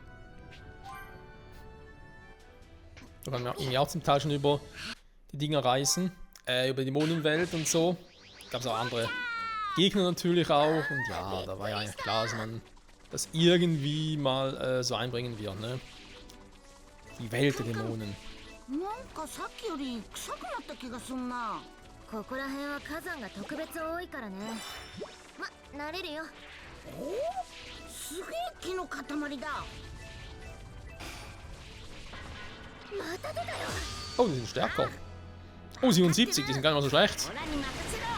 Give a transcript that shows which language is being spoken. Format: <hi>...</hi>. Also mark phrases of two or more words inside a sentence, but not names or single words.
<de>Da kann man irgendwie auch zum Teil schon über die Dinger reisen, über die Dämonenwelt und so. Gab es auch andere Gegner natürlich auch und ja, da war ja eigentlich klar, dass man das irgendwie mal so einbringen wird, ne? Die Welt der Dämonen.</de> <ja>なんかさっきより臭くなった気がすんな。ここら辺は火山が特別多いからね。ま、慣れるよ。すげえ木の塊だ。</ja> <de>Oh, die sind stärker. Oh, 77, die sind gar nicht mal so schlecht.</de> <ja>オラに任せろ。</ja>